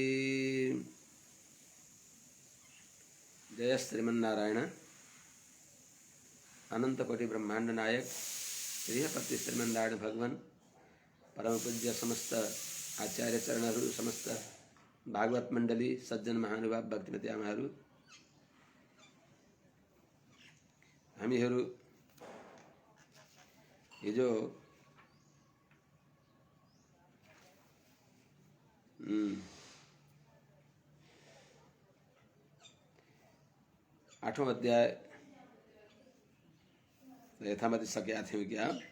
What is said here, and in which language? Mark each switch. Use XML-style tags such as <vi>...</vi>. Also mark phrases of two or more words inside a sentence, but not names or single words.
<sa>जय श्रीमन्नारायण।</sa> <ne>अनंत कोटि ब्रह्मांड नायक श्रीहपति श्रीमन्नारायण भगवान परम पूज्य समस्त आचार्य चरणहरू समस्त भागवत मंडली सज्जन महानुभाव भक्तिमती आमाहरू हामीहरू हिजो 8वां अध्याय यथामति सकेका थियौँ क्या।</ne>